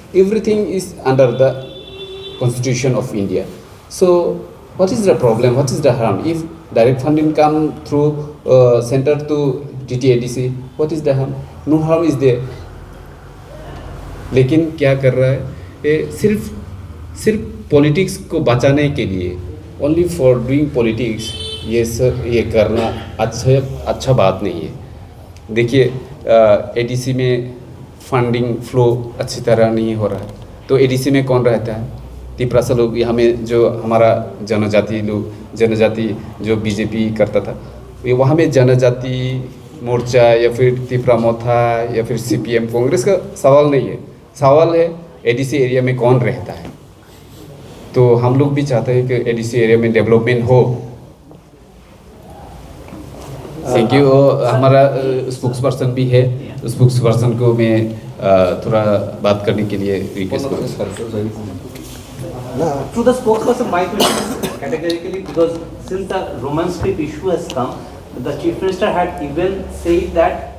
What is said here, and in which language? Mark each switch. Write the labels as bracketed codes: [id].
[en] Everything is under the Constitution of India. So what is the problem? What is the harm? If direct funding come through center to TTADC, what is the harm? No harm is there. [hi] लेकिन क्या कर रहा है ये सिर्फ politics को बचाने के लिए, [en] only for doing politics, [hi] ये करना अच्छा बात नहीं है। देखिए एडीसी में फंडिंग फ्लो अच्छी तरह नहीं हो रहा है, तो एडीसी में कौन रहता है? तिपरासा लोग। यहाँ में जो हमारा जनजाति जो बीजेपी करता था, ये वहाँ में जनजाति मोर्चा या फिर तिपरा मोथा या फिर सीपीएम कांग्रेस का सवाल नहीं है, सवाल है एडीसी एरिया में कौन रहता है। तो हम लोग भी चाहते हैं कि एडीसी एरिया में डेवलपमेंट हो। Thank you. हमारा स्पोक्स पर्सन भी है, स्पोक्स पर्सन को मैं थोड़ा बात करने के लिए रिक्वेस्ट करूँ। [en] To the spokesperson, my question is categorically, because since the Roman script issue has come, the chief minister had even said that